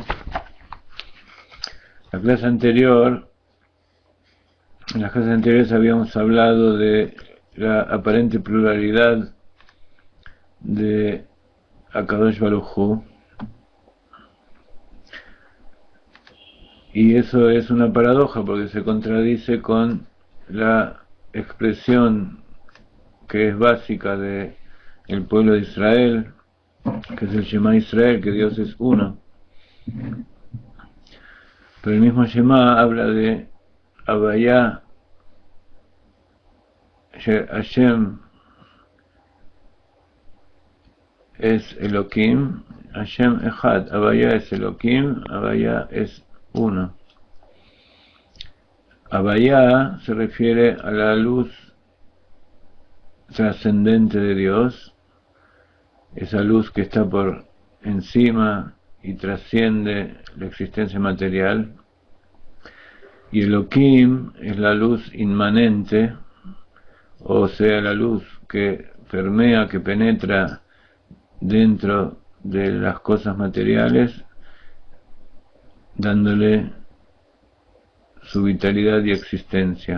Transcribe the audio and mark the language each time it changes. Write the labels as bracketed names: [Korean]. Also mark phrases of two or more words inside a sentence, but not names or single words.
[Spanish] En las clases anteriores habíamos hablado de la aparente pluralidad de [Hebrew] הקדוש ברוך הוא, [Spanish] y eso es una paradoja porque se contradice con la expresión que es básica de el pueblo de Israel, que es el [Hebrew] שמע ישראל, [Spanish] que Dios es uno. Pero el mismo Shema habla de Havaya, Hashem es Elohim, [Hebrew] השם אחד, [Spanish] Havaya es Elohim, Havaya es uno. Havaya se refiere a la luz trascendente de Dios, esa luz que está por encima y trasciende la existencia material, y Elohim es la luz inmanente, o sea, la luz que permea, que penetra dentro de las cosas materiales, dándole su vitalidad y existencia.